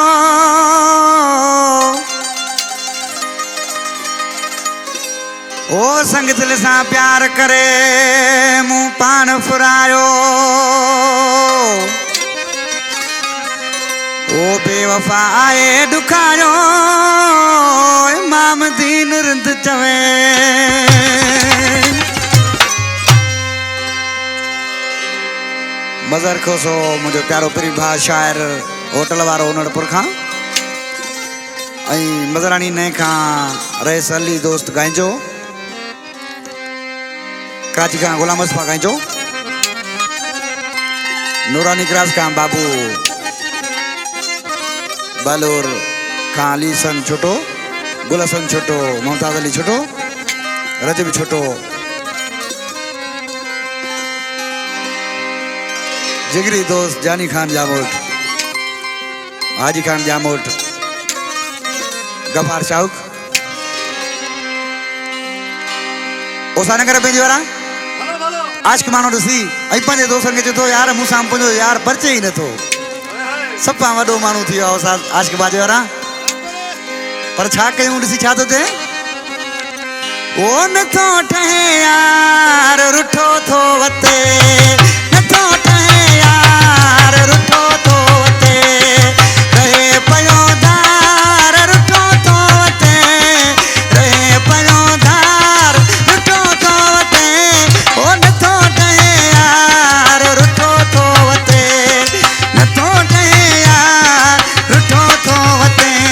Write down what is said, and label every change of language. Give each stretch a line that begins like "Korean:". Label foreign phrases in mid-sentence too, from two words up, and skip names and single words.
Sindhi: ओ संग दिल सा प्यार करे मुँह पान फुरायो ओ बेवफा आए दुखायो इमाम दीन रिंद चवे मज़र खोसो मुझे प्यारो परी भा शायर होटल वारो उनड़पुर खां मज़रानी ने खां रईस अली दोस्त गाइजो कराची खां गुलाम मुस्तफा गाइजो नूरानी क्रास खां बाबू बालोर खां अली सन छोटो गुलसन छोटो मुमताज अली छोटो रजब छोटो जिगरी दोस्त जानी खान जामोट हाजी खान जामोट गफार शाउक ओसानगर पेंजी वारा आशिक मानो ॾिसी ऐं पंहिंजे दोस्तनि खे चए थो यार मूंसां पंहिंजो यार परिचय ई नथो सभु खां वॾो माण्हू थी वियो आहे आशिक बाजे वारा पर छा कयूं ॾिसी छा थो थिए ओ नथो ठहे यार रुठो थो वते नथो ठहे यार रुठो थो वते रहे पियो धार रुठो थो वते रहे पियो धार रुठो थो वते ओ नथो ठहे यार रुठो थो वते नथो ठहे यार रुठो थो वते